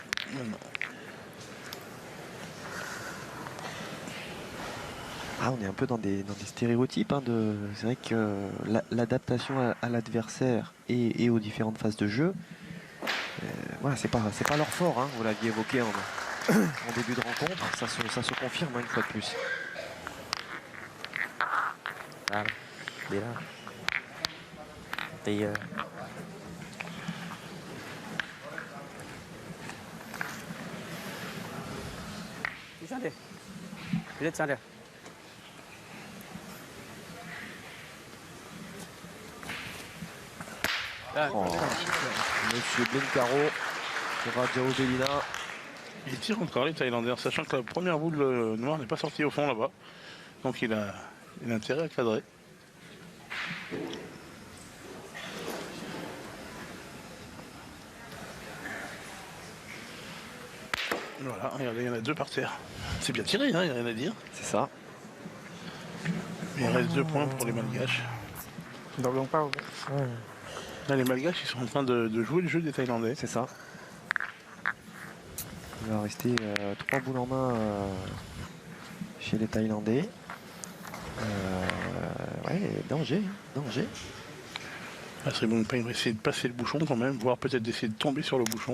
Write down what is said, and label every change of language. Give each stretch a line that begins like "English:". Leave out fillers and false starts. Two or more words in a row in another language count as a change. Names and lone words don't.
French: Ah, on est un peu dans des stéréotypes. Hein, c'est vrai que l'adaptation à l'adversaire et aux différentes phases de jeu, voilà, c'est pas leur fort. Hein, vous l'aviez évoqué en début de rencontre. Ça se confirme hein, une fois de plus.
Vietnamese: Ra đi đó. Tì Đi sang đi. Đi sang đi.
French: Oh, Monsieur Bencaro pour Rajao Bellina. Il tire encore les Thaïlandais, en sachant que la première boule noire n'est pas sortie au fond là-bas. Donc il a intérêt à cadrer. Voilà, regardez, il y en a deux par terre. C'est bien tiré, hein, il n'y a rien à dire. C'est ça. Mais il reste 2 points pour les Malgaches.
Thai: ดอกลงเป้า
French: Là, les Malgaches, ils sont en train de jouer le jeu des Thaïlandais. C'est ça. Il va rester 3 boules en main chez les Thaïlandais. Ouais, danger, danger. Ah, Sri Bongpai va essayer de passer le bouchon quand même, voire peut-être d'essayer de tomber sur le bouchon.